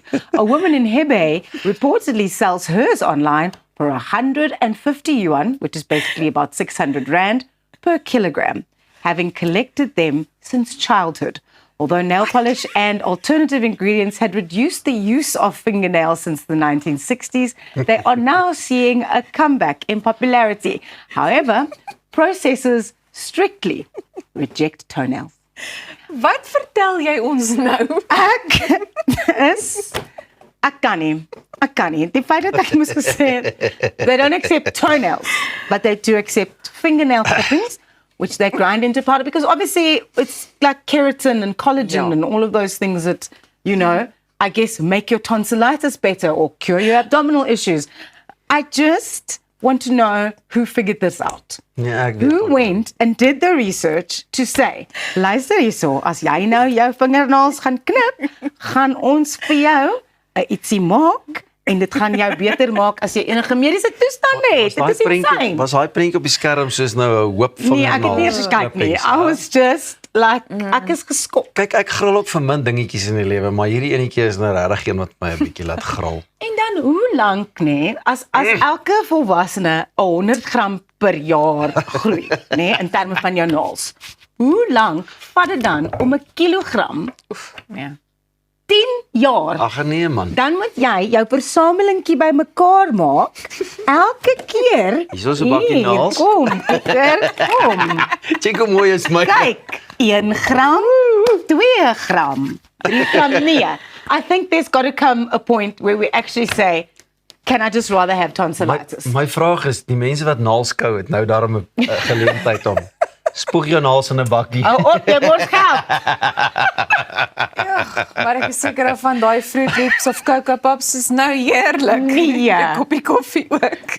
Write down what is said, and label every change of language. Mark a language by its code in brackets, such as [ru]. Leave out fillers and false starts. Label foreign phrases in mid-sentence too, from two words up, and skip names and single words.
[en] A woman in Hebei reportedly sells hers online for 150 yuan, which is basically about 600 rand, per kilogram, having collected them since childhood. Although nail polish and alternative ingredients had reduced the use of fingernails since the 1960s, they are now seeing a comeback in popularity. However, processors strictly reject toenails. [af] Wat vertel jy ons nou? Ek kan nie. Die feit dat ek moes gesê het, [en] they don't accept toenails, but they do accept fingernail clippings, which they grind into powder, because obviously it's like keratin and collagen and all of those things that, you know, I guess make your tonsillitis better or cure your abdominal issues. I just want to know who figured this out. [af] Ja, ek weet. [en] Who went and did the research to say, [af] luister hierso, as jy nou jou vingernaels gaan knip, gaan ons vir jou 'n ietsie maak en dit gaan jou beter maak as jy enige mediese toestande het. Dit is insane. Was daai prentjie op die skerm soos nou 'n hoop van Nee, ek het nie eens gekyk nie. [en] I was just like, [af] ek is geskok. Kyk, ek gril ook vir min dingetjies in die lewe, maar hierdie enetjie is nou regtig een wat my 'n bietjie laat gril. En dan hoe lank, nê, as elke volwassene 100 gram per jaar groei, nê, in terme van jou naels. Hoe lank vat dit dan om 'n kilogram, Ja. 10 jaar? Ag nee man. Dan moet jy jou versamelingkie bymekaar maak. Elke keer. Hier is 'n bakkie naels. Kom, Pieter, kom. Kyk hoe mooi is my. Kyk, 1 gram, 2 gram, 3 gram nee. [en] I think there's got to come a point where we actually say, can I just rather have tonsillitis? [af] My vraag is, die mense wat naels kou het nou daarom 'n geleentheid om spoeg jou naels in 'n bakkie. Hou op, jy mors geld. Maar ek is seker van daai Fruit Loops of Cocoa Pops is nou heerlik. Nee. 'n Koppie koffie ook.